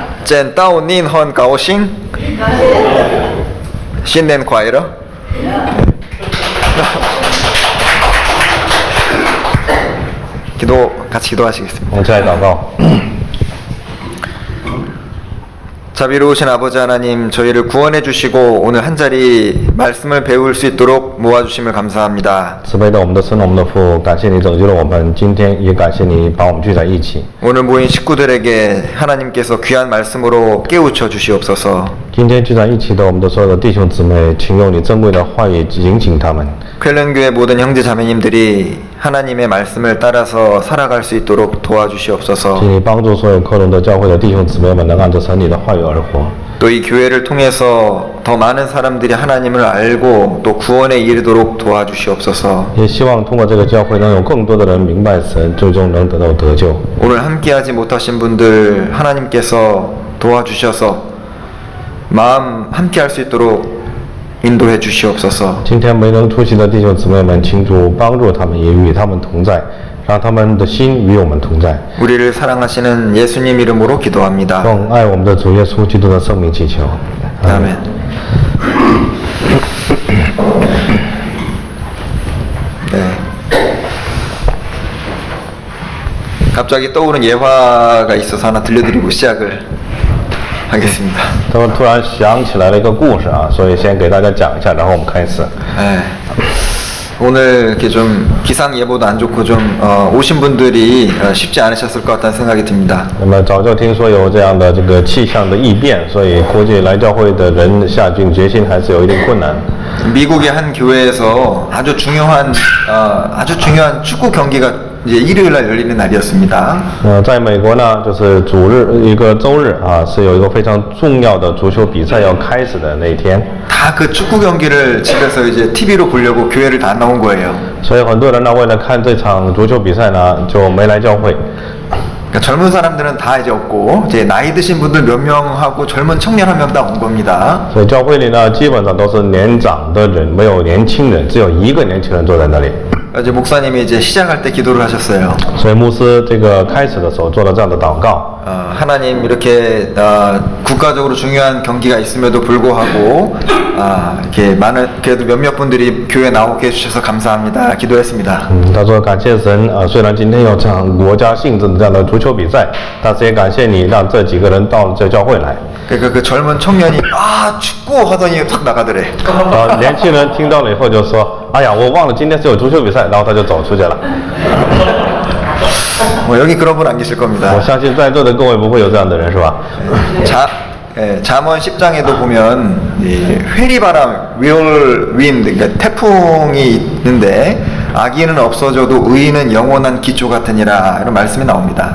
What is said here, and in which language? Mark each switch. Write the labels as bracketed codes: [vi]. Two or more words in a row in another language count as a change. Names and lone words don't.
[zh] 见到您很高兴。新年快乐。 [ko] 같이 기도하시겠습니다. 잘 祷告. 자비로우신 아버지 하나님, 저희를 구원해 주시고 오늘 한자리 말씀을 배울 수 있도록 모아주심을 감사합니다. [zh] 慈悲的我们的神，我们的父，感谢你拯救了我们，今天也感谢你把我们聚在一起。 [ko] 오늘 모인 식구들에게 하나님께서 귀한 말씀으로 깨우쳐 주시옵소서. [zh] 今天聚在一起的我们的所有的弟兄姊妹，请用你珍贵的话语引醒他们。 [ko] 쾰른교회 모든 형제 자매님들이 하나님의 말씀을 따라서 살아갈 수 있도록 도와주시옵소서. [zh] 请你帮助所有科隆的教会的弟兄姊妹们，能按照神你的话语而活。 [ko] 또 이 교회를 통해서 더 많은 사람들이 하나님을 알고 또 구원에 이르도록 도와주시옵소서. [zh] 也希望通过这个教会，能有更多的人明白神，最终能得到得救。 [ko] 오늘 함께하지 못하신 분들 하나님께서 도와주셔서 마음 함께할 수 있도록 인도해 주시옵소서. [zh] 今天没能出席的弟兄姊妹们，请主帮助他们，也与他们同在，让他们的心与我们同在。 [ko] 우리를 사랑하시는 예수님 이름으로 기도합니다. [zh] 用爱我们的主耶稣基督的圣名祈求。 [ko] 아멘. 네. 갑자기 떠오른 예화가 있어서 하나 들려드리고 시작을 하겠습니다. [zh] 他们突然想起来了一个故事啊，所以先给大家讲一下，然后我们开始。 [ko] 네. 오늘 이렇게 좀 기상 예보도 안 좋고 좀 오신 분들이 쉽지 않으셨을 것 같다는 생각이 듭니다. [zh] 那么早就听说有这样的这个气象的异变，所以估计来教会的人下定决心还是有一定困难。 [ko] 미국의 한 교회에서 아주 중요한 축구 경기가 이제 일요일 날 열리는 날이었습니다. [zh] 在美国呢，就是主日一个周日啊，是有一个非常重要的足球比赛要开始的那一天。 [ko] 다 그 축구 경기를 집에서 이제 TV로 보려고 교회를 다 나온 거예요. [zh] 所以很多人呢，为了看这场足球比赛呢，就没来教会。 [ko] 그러니까 젊은 사람들은 다 이제 없고 이제 나이 드신 분들 몇 명하고 젊은 청년 한 명 다 온 겁니다. [zh] 所以教会里呢，基本上都是年长的人，没有年轻人，只有一个年轻人坐在那里。 [ko] 이제 목사님이 이제 시작할 때 기도를 하셨어요. [zh] 所以牧师这个开始的时候做了这样的祷告。 [ko] 하나님 이렇게 국가적으로 중요한 경기가 있음에도 불구하고 이렇게 많은 그래도 몇몇 분들이 교회 나오게 해주셔서 감사합니다. 기도했습니다. [zh] 他说感谢神虽然今天有场国家性质的这样的足球比赛，但是也感谢你让这几个人到了这教会来。 그러니까 그 젊은 청년이 축구 하더니 확 나가더래. 年轻人听到了以后就说：“哎呀，我忘了今天是有足球比赛。” 然后他就走出去了。 [ko] 여기 그런 분 안 계실 겁니다. [zh] 我相信在座的各位不会有这样的人，是吧？ [ko] 잠언 10장에도 보면 회리바람, whirlwind, 그러니까 태풍이 있는데 악인은 없어져도 의인은 영원한 기초 같으니라 이런 말씀이 나옵니다.